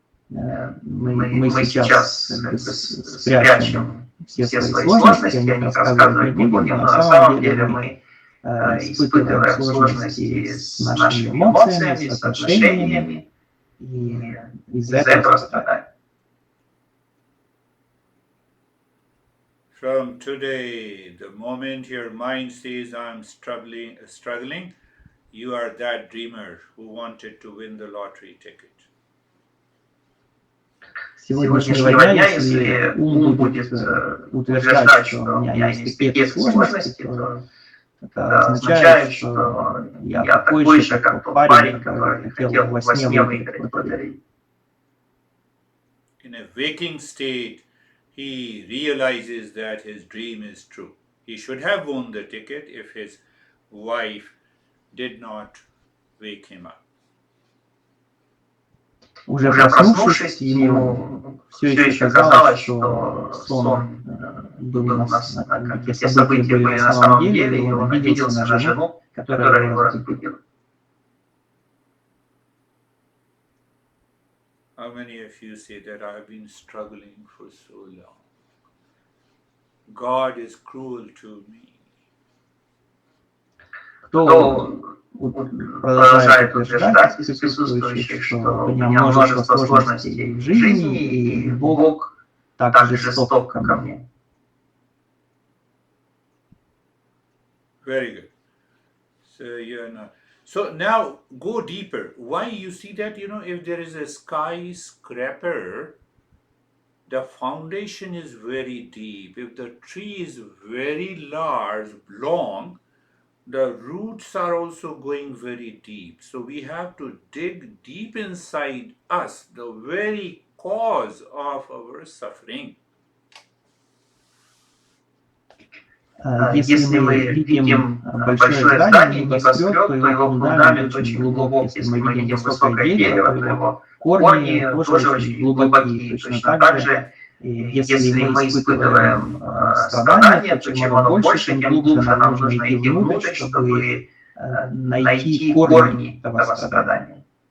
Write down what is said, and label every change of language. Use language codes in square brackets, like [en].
[ru] Мы сейчас спрячем все свои сложности, о них рассказывать не будем, но на самом деле мы испытываем сложности с нашими эмоциями, с отношениями, и из-за этого страдаем. [en] From today, the moment your mind says, I'm struggling, you are that dreamer who wanted to win the lottery ticket. [ru] С сегодняшнего дня, если ум будет утверждать, что у меня есть такие сложности, то это означает, что я такой же, как тот парень, который хотел во сне выиграть лотерею. [en] In a waking state, he realizes that his dream is true. He should have won the ticket if his wife did not wake him up. [ru] Уже проснувшись, ему все еще казалось, что сон был те события были на самом деле, и он обиделся на жену, которая его разбудила. [en] How many of you say that I have been struggling for so long? God is cruel to me. [ru] Кто продолжает утверждать из присутствующих, что у меня множество сложностей в жизни, и Бог так жесток ко мне. [en] Very good. So you're not. So now go deeper. Why you see that, if there is a skyscraper, the foundation is very deep. If the tree is very large, long, the roots are also going very deep. So we have to dig deep inside us, the very cause of our suffering. [ru] Если мы видим большое здание, небоскреб, то его фундамент очень глубок. Если мы видим высокое дерево, то его корни тоже очень глубокие. Точно так же, если мы испытываем страдания, то чем оно больше, тем глубже нам нужно идти внутрь, чтобы найти корни этого страдания.